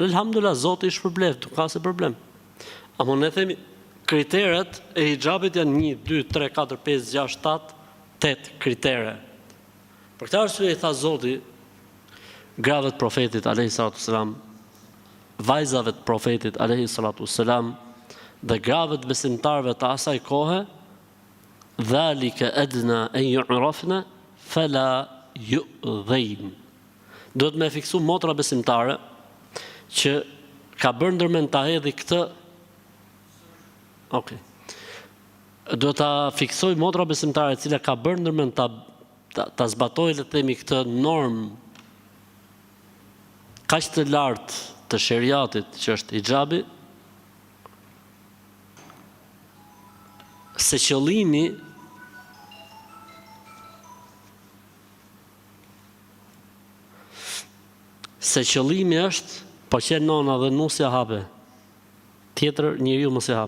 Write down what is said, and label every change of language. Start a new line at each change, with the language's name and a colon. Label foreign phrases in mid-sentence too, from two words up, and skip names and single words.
Albanian: Elhamdulillah, Zoti i shpërbleft, nuk ka se problem. Ama ne themi, kriteret e hijabit janë 1, 2, 3, 4, 5, 6, 7, 8 kritere. Për këtë arsye i tha Zoti grave të profetit
Arabic: عليه الصلاة السلام,
Albanian: vajzave të profetit
Arabic: عليه الصلاة السلام
Albanian: dhe grave të besimtarëve të asaj kohe,
Arabic: ذلك أدنى أن يعرفن فلا يؤذين.
Albanian: Duhet me fiksu motra besimtare që ka bërë ndërmend ta hedhi këtë. Okay. Duhet ta fiksoj motra besimtare e cila ka bërë ndërmend ta zbatojë, le të themi, këtë normë kaq të lartë të sheriatit që është hijabi, se qëllimi është po që nona dhe nusja hape, tjetër njeriu mos e hap.